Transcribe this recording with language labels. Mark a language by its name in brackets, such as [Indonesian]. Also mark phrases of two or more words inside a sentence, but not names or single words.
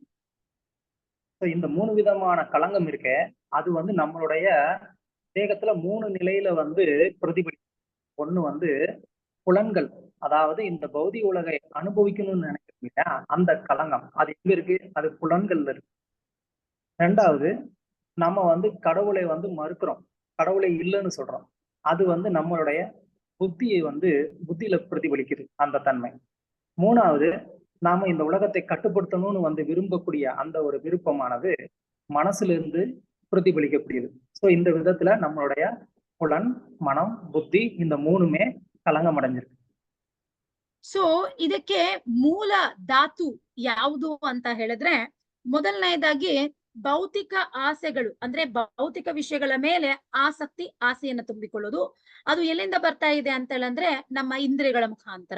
[Tamil] இந்த 3 விதமான களங்கம் இருக்கே, அது வந்து நம்மளுடைய தேகத்துல 3 நிலையில வந்து பிரதிபலிக்கும். ஒண்ணு வந்து புலன்கள், அதாவது இந்த பௌதிக உலகை அனுபவிக்கணும்னு நினைக்கிறீங்க, அந்த களங்கம் அது எங்க இருக்கு? அது புலன்கள்ல இருக்கு. ரெண்டாவது, நம்ம வந்து கடவுளை வந்து மறுக்கிறோம், கடவுளை இல்லைன்னு சொல்றோம், அது வந்து நம்மளுடைய புத்தியை வந்து புத்தியில பிரதிபலிக்குது அந்த தன்மை. மூணாவது, நாம இந்த உலகத்தை கட்டுப்படுத்தணும்னு வந்து விரும்பக்கூடிய அந்த ஒரு விருப்பமானது மனசுல இருந்து பிரதிபலிக்கக்கூடியது. சோ இந்த விதத்துல நம்மளுடைய புலன், மனம், புத்தி இந்த மூணுமே கலங்கம் அடைஞ்சிருக்கு. [Kannada] ಸೊ ಇದಕ್ಕೆ ಮೂಲ ಧಾತು ಯಾವುದು ಅಂತ ಹೇಳಿದ್ರೆ, ಮೊದಲನೇದಾಗಿ ಭೌತಿಕ ಆಸೆಗಳು, ಅಂದ್ರೆ ಭೌತಿಕ ವಿಷಯಗಳ ಮೇಲೆ ಆಸಕ್ತಿ, ಆಸೆಯನ್ನು ತುಂಬಿಕೊಳ್ಳೋದು. ಅದು ಎಲ್ಲಿಂದ ಬರ್ತಾ ಇದೆ ಅಂತ ಹೇಳಿದ್ರೆ ನಮ್ಮ ಇಂದ್ರಿಯಗಳ ಮುಖಾಂತರ.